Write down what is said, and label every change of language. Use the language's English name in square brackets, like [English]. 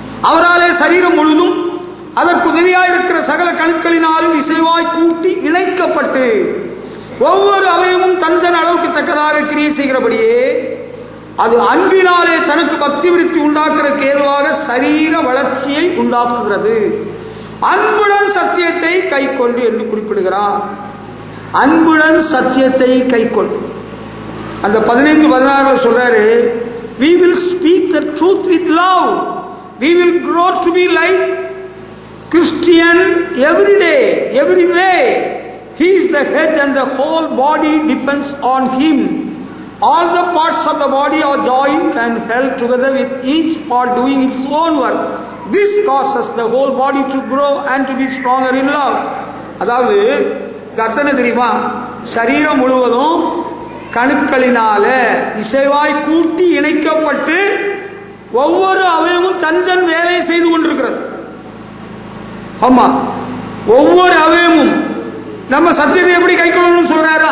[Tamil] அவராலே சரீரம் முழுதும் அதற்கு உதவியாயிருக்கிற சகல கணுக்களினாலும் இசைவாய் கூட்டி இணைக்கப்பட்டு ஒவ்வொரு அவயமும் தன் தன் அளவுக்கு தக்கதாக கிரியை செய்கிறபடியே அது அன்பினாலே தனக்கு பக்தி விருத்தி உண்டாக்குறதுக்கு ஏதுவாக சரீர வளர்ச்சியை உண்டாக்குகிறது. அன்புடன் சத்தியத்தை கை கொண்டு என்று குறிப்பிடுகிறார். அன்புடன் சத்தியத்தை கை கொண்டு அந்த 15-16 சொல்றாரு. [English] We will speak the truth with love. We will grow to be like Christian every day, every way. He is the head and the whole body depends on him. All the parts of the body are joined and held together with each part doing its own work. This causes the whole body to grow and to be stronger in love. [Tamil] அதாவது கர்த்தனை தெரியுமா? சரீரம் முழுவதும் கணுக்களினால இசைவாய் கூட்டி இணைக்கப்பட்டு ஒவ்வொரு அவயமும் தன் தன் வேலையை செய்து கொண்டிருக்கிறது. ஆமா, ஒவ்வொரு அவயமும் நம்ம சத்தியத்தை எப்படி கை கொள்ளணும்னு சொல்றாரு?